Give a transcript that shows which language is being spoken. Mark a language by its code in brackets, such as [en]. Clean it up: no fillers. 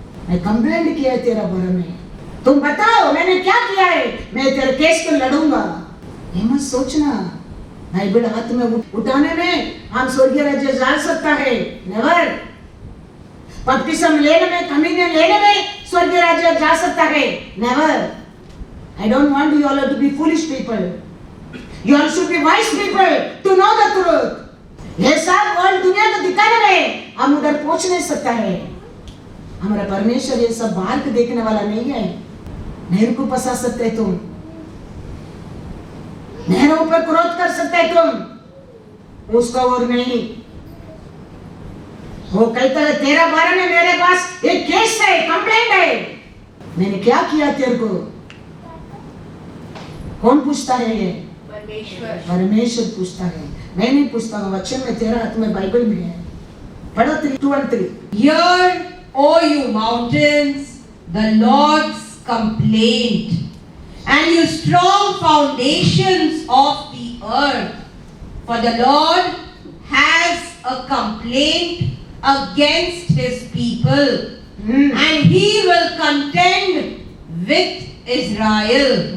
[hi] मैं कंप्लेंट किया है तेरा बारे में। तुम बताओ मैंने क्या किया है? मैं तेरे केस को लड़ूंगा। ये मत सोचना बाइबल हाथ में उठाने में हम स्वर्गीय राज्य जा सकता है, नेवर। बपतिस्मा लेने में, कम्युनियन लेने में स्वर्गीय राज्य जा सकता है, never. [en] I don't want you all to be foolish people. You all should be wise people to know the truth. [hi] ये सब वर्ल्ड दुनिया को दिखाने में हम उधर पहुंच नहीं सकता है। हमारा परमेश्वर ये सब बाहर को देखने वाला नहीं है। मेरे को फंसा सकते है तुम, मेरे ऊपर क्रोध कर सकते है तुम, उसका और नहीं। वो कहता है, तेरा बारे में मेरे पास एक केस है, कंप्लेंट है। मैंने क्या किया तेरे को? कौन पूछता है ये? परमेश्वर पूछता है। मैं नहीं पूछता हूँ, वचन में तेरा हाथ में बाइबल में है। पढ़ो 2 और 3। [en] Hear, O you mountains, the Lord's complaint, and you strong foundations of the earth. For the Lord has a complaint against his people, and he will contend with Israel.